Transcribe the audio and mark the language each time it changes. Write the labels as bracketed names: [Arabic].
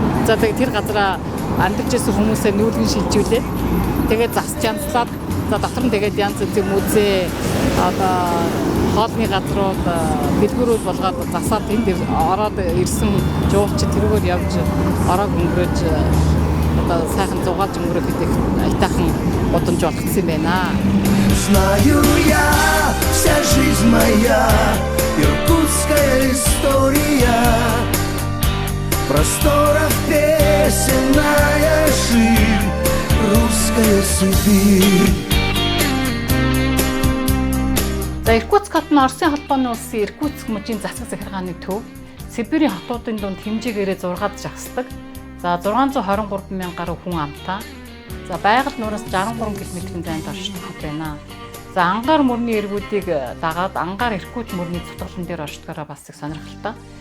[Mongolian] За тэгээд тэр газараа амьдарч байсан хүмүүсээ нүүлгэн шилжүүлээд тэгээд засч янзлаад за дотор нь тэгээд янз бүрийн музей одоо хоолны газрууд дэлгүүрүүд болгоод засаад энд ороод ирсэн жуулчид тэрүүгээр явж ороог өнгөрөөж одоо сайхан зугаалж өнгөрөх гэдэг айтайхан удамж болгосон юм байна. [Russian] Знаю я, вся жизнь моя, иркутская история, просторов песенная ширь, русская Сибирь. [Mongolian] За Иркутск хот нь Оросын холбооны улсын Иркутск мужийн засаг захиргааны төв Сибирийн хотуудын дунд хэмжээгээрээ 6-ад жагсдаг. За 623 мянган гаруй хүн амтай. За байгаль нураас 63 км-ийн зайд оршдог хот байна. За Ангар мөрний эргүүдийг дагаад Ангар Иркут мөрний цутгалан дээр оршдгоороо бас их сонирхолтой.